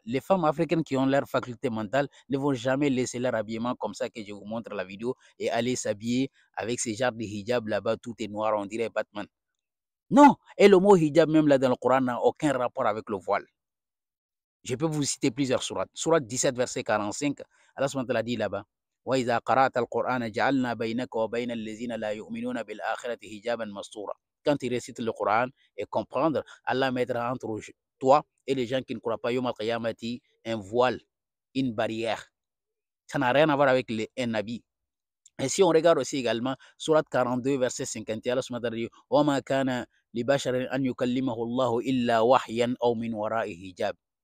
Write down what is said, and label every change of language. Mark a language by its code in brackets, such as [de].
[fr] Les femmes africaines qui ont leur faculté mentale ne vont jamais laisser leur habillement comme ça que je vous montre la vidéo et aller s'habiller avec ces genres de hijab là-bas, tout est noir, on dirait Batman. Non, et le mot hijab même là dans le Coran n'a aucun rapport avec le voile. Je peux vous citer plusieurs sourates. Sourate 17, verset 45, Allah subhanahu wa ta'ala dit là-bas. [ar] وإذا قرأت القرآن جعلنا بينك وبين الذين لا يؤمنون بالآخرة حجابا مستورا. [fr] Quand tu récites le Coran et comprendre, Allah mettra entre toi et les gens qui ne croient pas [ar] Yom al-Qiyamati [fr] un voile, une barrière. Ça n'a rien à voir avec un habit. Et si on regarde aussi également Sourate 42, verset 51, Allah subhanahu wa ta'ala dit [ar] وما كان لبشر أن يكلمه الله إلا وحيا أو من وراء حجاب.